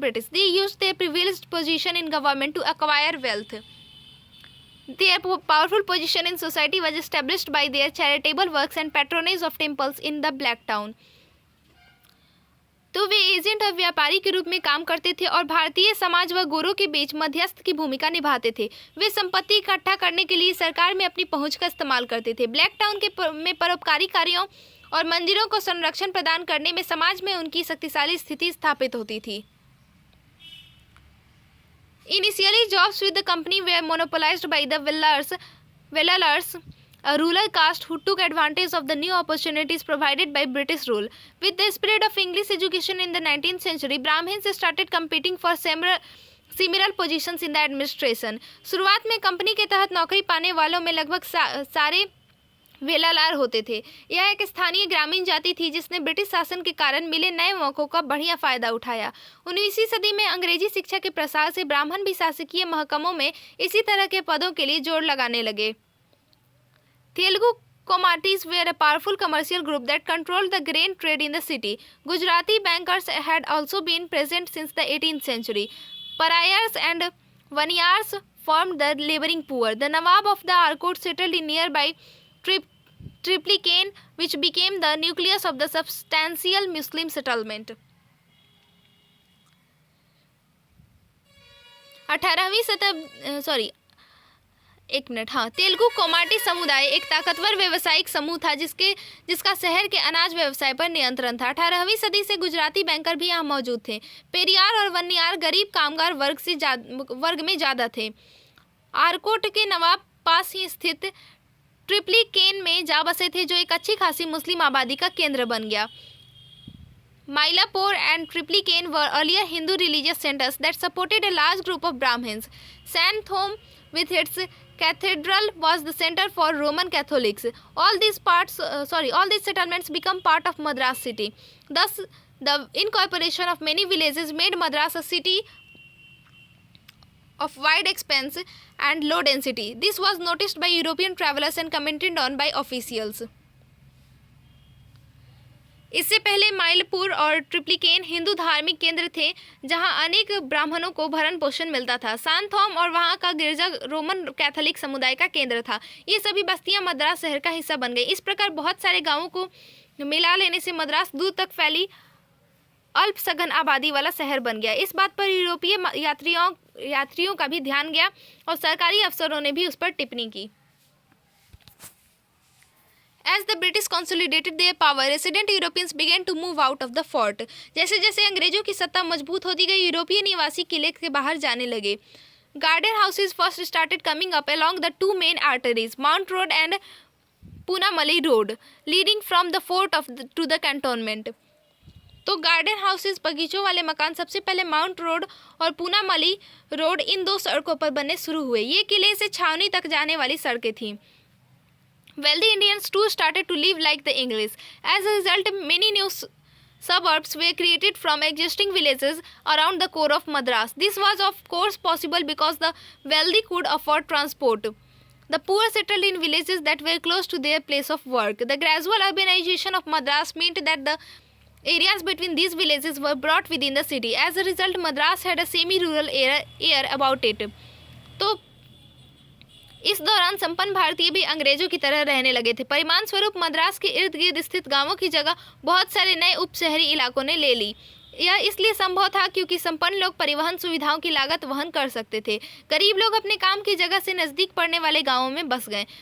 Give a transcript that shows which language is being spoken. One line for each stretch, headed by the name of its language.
English: They used their privileged position in government to acquire wealth. Their powerful position in society was established by their charitable works and patronage of temples in the Black Town.
Hindi: तो वे agent और व्यापारी के रूप में काम करते थे और भारतीय समाज व गोरों के बीच मध्यस्थ की भूमिका निभाते थे। वे संपत्ति इकट्ठा करने के लिए सरकार में अपनी पहुंच का इस्तेमाल करते थे। ब्लैक टाउन में परोपकारी कार्यों और मंदिरों को संरक्षण प्रदान करने में समाज में उनकी शक्तिशाली स्थिति स्थापित होती थी।
English: Initially, jobs with the company were monopolized by the Vellalars, a rural caste who took advantage of the new opportunities provided by British rule. With the spread of English education in the 19th century, Brahmins started competing for similar positions in the administration.
Hindi: शुरुआत में company के तहत नौकरी पाने वालों में लगभग सारे वेलालार होते थे। यह एक स्थानीय ग्रामीण जाति थी जिसने ब्रिटिश शासन के कारण मिले नए मौकों का बढ़िया फायदा उठाया। 19वीं सदी में अंग्रेजी शिक्षा के प्रसार से ब्राह्मण भी शासकीय महकमों में इसी तरह के पदों के लिए जोर लगाने लगे।
English: Telugu Comatis were a powerful commercial group that controlled the grain trade in the city. Gujarati bankers had also been present since the 18th century. Parayars and Vaniyars formed the laboring poor. The Nawab of the Arcot settled in nearby Triplicane, which became the nucleus of the substantial Muslim settlement.
Hindi: 18वीं Telugu Komati समुदाय एक ताकतवर व्यावसायिक समूह था जिसका शहर के अनाज व्यवसाय पर नियंत्रण था। 18वीं सदी से गुजराती बैंकर भी यहाँ मौजूद थे। पेरियार और वन्नियार गरीब कामगार वर्ग में ज़्यादा थे। आरकोट के नवाब पास ही स्थित ट्रिप्लिकेन में जा बसे थे, जो एक अच्छी खासी मुस्लिम आबादी का केंद्र बन गया।
English: Mylapore and Triplicane were earlier Hindu religious centers that supported a large group of Brahmins. Santhome, with its cathedral, was the center for Roman Catholics. All these settlements become part of Madras city. Thus, the incorporation of many villages made Madras a city of wide expanse and low density. This was noticed by European travelers and commented on by officials.
Hindi: इससे पहले माइलपुर और ट्रिप्लिकेन हिंदू धार्मिक केंद्र थे जहां अनेक ब्राह्मणों को भरण पोषण मिलता था। सांथोम और वहां का गिरजा रोमन कैथोलिक समुदाय का केंद्र था। ये सभी बस्तियां मद्रास शहर का हिस्सा बन गई। इस प्रकार बहुत सारे गांवों को मिला लेने से मद्रास दूर तक फैली अल्प सघन आबादी वाला शहर बन गया। इस बात पर यूरोपीय यात्रियों का भी ध्यान गया और सरकारी अफसरों ने भी उस पर टिप्पणी की।
English: As the British consolidated their power, resident Europeans began to move out of the fort.
Hindi: जैसे जैसे अंग्रेजों की सत्ता मजबूत होती गई, यूरोपीय निवासी किले के बाहर जाने लगे।
English: Garden houses first started coming up along the two main arteries, Mount Road and Poonamali Road, leading from the fort to the cantonment.
Hindi: तो गार्डन हाउसेस, बगीचों वाले मकान सबसे पहले माउंट रोड और पूनामली रोड, इन दो सड़कों पर बनने शुरू हुए। ये किले से छावनी तक जाने वाली सड़कें थीं।
English: Wealthy Indians too started to live like the English. As a result, many new suburbs were created from existing villages around the core of Madras. This was of course possible because the wealthy could afford transport. The poor settled in villages that were close to their place of work. The gradual urbanization of Madras meant that the areas between these villages were brought within the city. As a result, Madras had a semi-rural air about it.
Hindi: तो इस दौरान संपन्न भारतीय भी अंग्रेजों की तरह रहने लगे थे। परिणाम स्वरूप मद्रास के इर्द गिर्द स्थित गांवों की जगह बहुत सारे नए उप शहरी इलाकों ने ले ली। यह इसलिए संभव था क्योंकि संपन्न लोग परिवहन सुविधाओं की लागत वहन कर सकते थे। गरीब लोग अपने काम की जगह से नजदीक पड़ने वाले गांवों में बस गए।